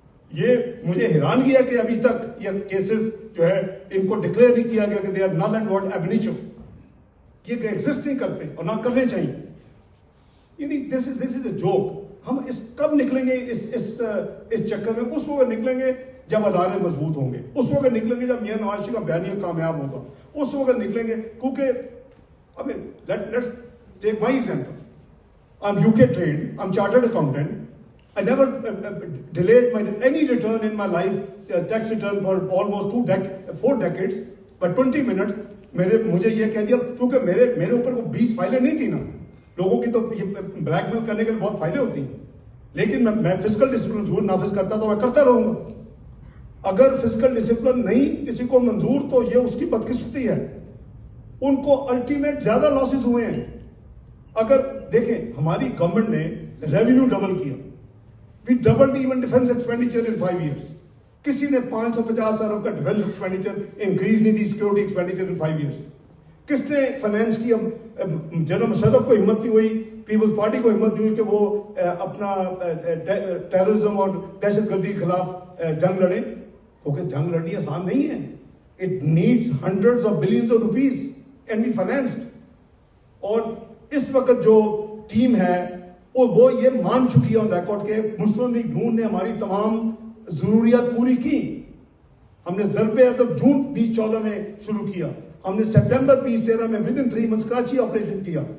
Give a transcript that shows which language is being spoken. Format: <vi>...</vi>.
<ur>یہ مجھے حیران کیا کہ ابھی تک یہ کیسز جو ہے ان کو ڈکلیئر نہیں کیا گیا کہ</ur> <en>They are null and void ab initio.</en> <ur>یہ ایگزسٹ نہیں کرتے اور نہ کرنے چاہیے. یعنی</ur> <en>This is a joke.</en> <ur>ہم اس کب نکلیں گے اس چکر میں؟ اس وقت نکلیں گے جب ادارے مضبوط ہوں گے, اس وقت نکلیں گے جب میاں نواز شریف کا بیانیہ کامیاب ہوگا, اس وقت نکلیں گے.</ur> <en>کیونکہ I mean, let's take my example. I'm UK trained, I'm chartered accountant. I never delayed any return in my life, tax return for almost 4 decades, but 20 minutes.</en> <ur>مجھے یہ کہہ دیا, چونکہ میرے اوپر وہ 20 فائلیں نہیں تھی نا. لوگوں کی تو بلیک میل کرنے کے لیے بہت فائلیں ہوتی ہیں, لیکن میں فسکل ڈسپلن ضرور نافذ کرتا تو میں کرتا رہوں گا. اگر فسکل ڈسپلن نہیں کسی کو منظور تو یہ اس کی بدقسمتی ہے. ان کو الٹیمیٹ زیادہ لاسز ہوئے ہیں. اگر دیکھیں ہماری گورنمنٹ نے ریونیو ڈبل کیا,</ur> <en>We doubled even defence expenditure in 5 years.</en> <ur>کسی نے 550 ارب کا ڈیفینس ایکسپینڈیچر انکریز نہیں دی, سیکورٹی ایکسپینڈیچر</ur> <en>In 5 years.</en> <ur>کس نے فائنینس کی؟ جنرل مشرف کو ہمت نہیں ہوئی, پیپلز پارٹی کو ہمت نہیں ہوئی کہ وہ اپنا ٹیررزم اور دہشت گردی کے خلاف جنگ لڑیں, کیونکہ جنگ لڑنی آسان نہیں ہے.</ur> <en>It needs hundreds of billions of rupees and be financed.</en> <ur>اور اس وقت جو ٹیم ہے وہ یہ مان چکی ہے آن ریکارڈ کہ مسلم لیگ نون نے ہماری تمام ضروریات پوری کی. ہم نے ضرب عضب جون 2014 میں شروع کیا. ہم نے سپٹمبر 2013 میں</ur> <en>within 3 months</en> <ur>Karachi operation کیا.</ur>